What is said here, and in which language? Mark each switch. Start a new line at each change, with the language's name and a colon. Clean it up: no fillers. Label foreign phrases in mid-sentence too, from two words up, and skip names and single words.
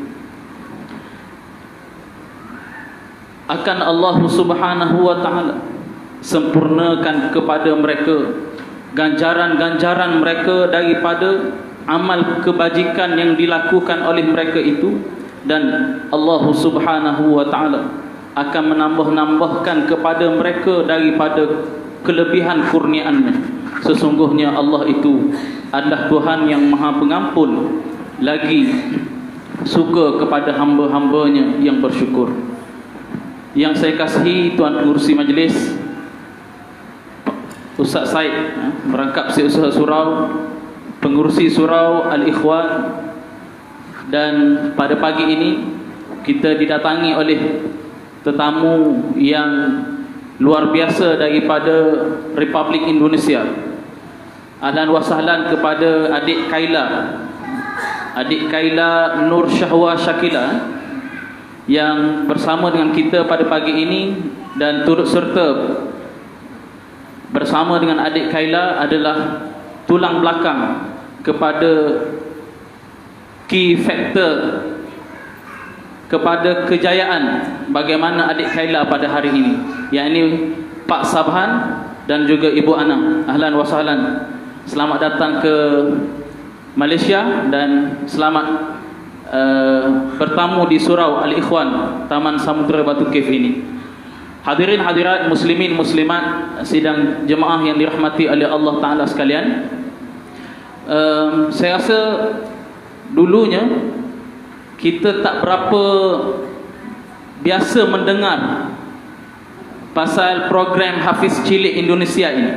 Malay: Akan Allah
Arabic: سبحانه وتعالى
Malay: sempurnakan kepada mereka ganjaran-ganjaran mereka daripada amal kebajikan yang dilakukan oleh mereka itu, dan Allah
Arabic: سبحانه وتعالى
Malay: akan menambah-nambahkan kepada mereka daripada kelebihan kurniaan-Nya. Sesungguhnya Allah itu adalah Tuhan yang Maha Pengampun, lagi suka kepada hamba-hambanya yang bersyukur. Yang saya kasihi Tuan Pengurusi Majlis, Ustaz Said, merangkap Setiausaha Surau, Pengurusi Surau Al-Ikhwan, dan pada pagi ini kita didatangi oleh tetamu yang luar biasa daripada Republik Indonesia.
Arabic: أهلا وسهلا
Malay: kepada adik Kaila Nur Syahwa Syakila yang bersama dengan kita pada pagi ini, dan turut serta bersama dengan adik Kaila adalah tulang belakang kepada
English: key factor
Malay: kepada kejayaan bagaimana adik Kaila pada hari ini, yakni Pak Sabhan dan juga Ibu Anang.
Arabic: أهلا وسهلا,
Malay: selamat datang ke Malaysia dan selamat bertamu di Surau Al-Ikhwan, Taman Samudra Batu Cave ini. Hadirin hadirat, muslimin muslimat, sidang jemaah yang dirahmati oleh Allah Ta'ala sekalian, saya rasa dulunya kita tak berapa biasa mendengar pasal program Hafiz Cilik Indonesia ini.